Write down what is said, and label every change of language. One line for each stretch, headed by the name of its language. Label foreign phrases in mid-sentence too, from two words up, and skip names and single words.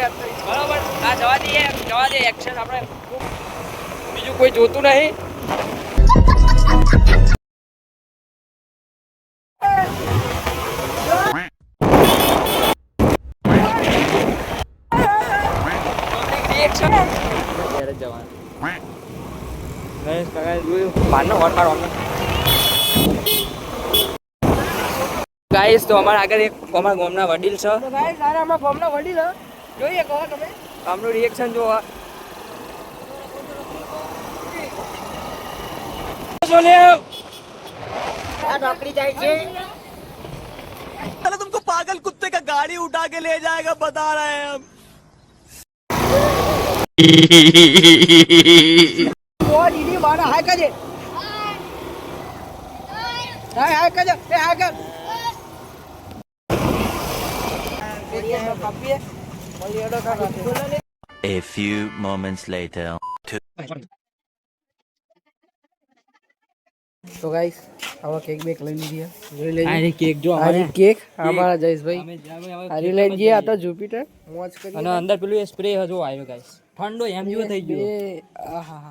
Gujarati: બરાબર આ જવા દે એક્શન આપણે બીજું કોઈ જોતું નહીં રિએક્શન ત્યારે જવાનું ગાઈસ તો અમારા આગળ એક અમારા ગામના વડીલ છે તો ગાઈસ સારા અમારા ગામના વડીલ જોઈએ કહો તમે આમનું રિએક્શન જો આ નોકરી જાય છે
Hindi: अरे तुमको पागल कुत्ते का गाड़ी उठा के ले जाएगा बता रहे हैं हम। वो दीदी बारा हाय करे हाय करे ए हाय कर
English: A few moments later.
Gujarati: તો ગાઈસ આવા કેક બેક લઈ લીધી જોઈ લેજો આ કેક જો આ કેક અમારા જયેશભાઈ આ લઈને જઈએ આ તો જુપિટર મોજ કરી અને અંદર પેલું સ્પ્રે હજો આવ્યો ગાઈસ ઠંડો એમ જેવો થઈ ગયો આહા